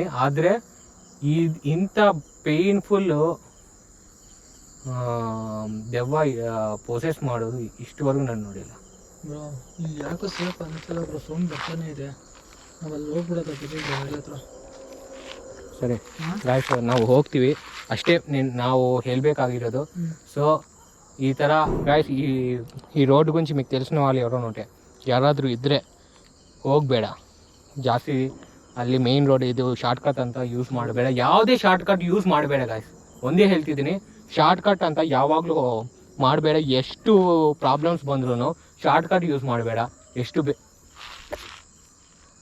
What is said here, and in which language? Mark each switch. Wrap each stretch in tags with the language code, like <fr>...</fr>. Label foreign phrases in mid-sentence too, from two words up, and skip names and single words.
<kn>ಆದರೆ ಇಂಥ ಪೇಯ್ನ್ಫುಲ್ಲು ದೆವ್ವ ಪೊಸೆಸ್ ಮಾಡೋದು ಇಷ್ಟವರೆಗೂ ನಾನು ನೋಡಿಲ್ಲ. ಬ್ರೋ ಇಲ್ಲಿ ಯಾಕೋ ಸೇಫ್ ಅನಿಸಲ್ಲ ಬ್ರೋ. ಸೌಂಡ್ ಬರ್ತಾನೆ ಇದೆ. ನಾವಲ್ಲಿ ಹೋಗ್ಬಿಡೋದು ಹತ್ರ. ಸರಿ ಗಾಯ್ಸ್ ನಾವು ಹೋಗ್ತೀವಿ ಅಷ್ಟೇ. ನಾವು ಹೇಳಬೇಕಾಗಿರೋದು.</kn> <te>సో ఈ</te> <kn>ಥರ ಗಾಯ್ಸ್</kn> <te>ఈ రోడ్డు గురించి మీకు తెలిసిన వాళ్ళు ఎవరో ఉంటే</te> <kn>ಯಾರಾದರೂ ಇದ್ದರೆ ಹೋಗಬೇಡ ಜಾಸ್ತಿ. ಅಲ್ಲಿ</kn> <en>main road</en> <kn>ಇದು ಶಾರ್ಟ್ಕಟ್ ಅಂತ ಯೂಸ್ ಮಾಡಬೇಡ. ಯಾವುದೇ</kn> <en>shortcut use</en> <kn>ಮಾಡಬೇಡ ಗಾಯ್ಸ್. ಒಂದೇ ಹೇಳ್ತಿದ್ದೀನಿ, ಶಾರ್ಟ್ಕಟ್ ಅಂತ ಯಾವಾಗಲೂ ಮಾಡಬೇಡ. ಎಷ್ಟು ಪ್ರಾಬ್ಲಮ್ಸ್ ಬಂದ್ರೂ</kn> <en>shortcut use</en> <kn>ಮಾಡಬೇಡ.</kn>